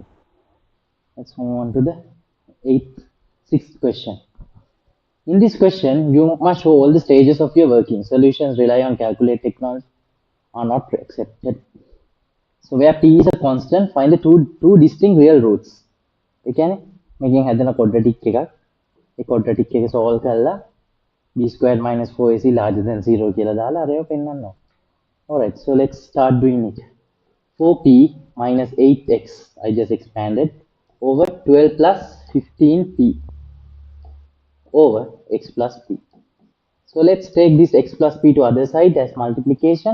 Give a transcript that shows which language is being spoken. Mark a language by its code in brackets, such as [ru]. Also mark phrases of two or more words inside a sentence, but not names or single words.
[en] Let's move on to the sixth question. In this question, you must show all the stages of your working. Solutions rely on calculate technology are not accepted. So where P is a constant, find the two distinct real roots. [si] ඒ කියන්නේ මේකෙන් හැදෙන quadratic එකක්. ඒ quadratic එක solve කරලා [en] b squared minus 4ac larger than 0 [si] කියලා දාලා අරයව පෙන්නන්න ඕන. [en] Alright, so let's start doing it. 4p minus 8x, I just expanded, over 12 plus 15p over x plus p. So let's take this x plus p to other side as multiplication.